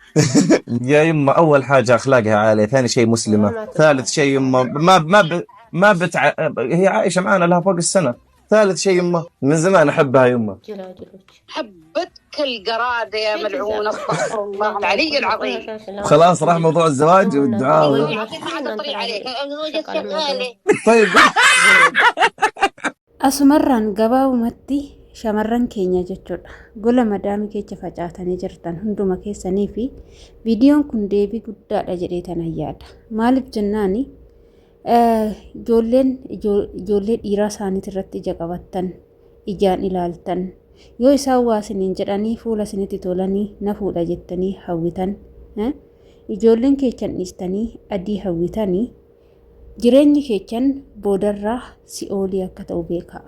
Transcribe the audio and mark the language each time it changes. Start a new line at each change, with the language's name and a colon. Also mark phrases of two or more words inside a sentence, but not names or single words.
Arabic: يا يمه اول حاجه اخلاقها عاليه، ثاني شيء مسلمه، ثالث شيء يمه هي عايشه معانا لها فوق السنه، ثالث شيء يمه من زمان احبها يمه. حبتك القرادة يا ملعون استغفر الله العلي العظيم. خلاص راح موضوع الزواج والدعاء. طيب
Oromo: Asumarraan gabaabumatti shamarran keenya jechuudha. Gola madaamii keessa facaatanii jirtan hunduma keessanii fi viidiyoon kun deebii guddaadha jedhee tanan yaada. Maaliif jennaan ijoollee dhiiraa isaaniit irratti ija qabattan ijaan ilaaltan yoo isaan waasiniin jedhanii fuula isinitti tolanii na fuudha jettanii hawwitan ijoolleen keechan dhiistanii adii hawwitanii jireenyi keechan boodarraa si'oolii akka ta'u beekaa.